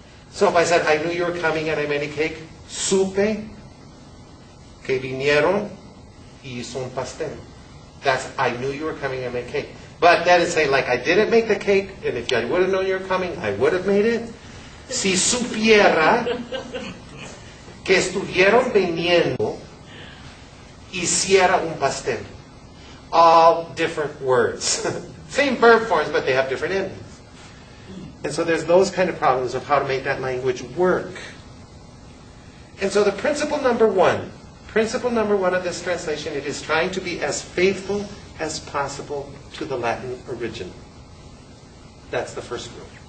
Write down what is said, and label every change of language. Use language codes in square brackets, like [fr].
[en] So if I said, I knew you were coming and I made a cake, [es] supe que vinieron y hizo un pastel. [en] That's, I knew you were coming and I made a cake. But that is saying, like, I didn't make the cake, and if I would have known you were coming, I would have made it. [es] Si supiera que estuvieron viniendo, hiciera un pastel. [en] All different words. Same verb forms, but they have different endings. And so there's those kind of problems of how to make that language work. And so the principle number one of this translation, it is trying to be as faithful as possible to the Latin original. That's the first rule.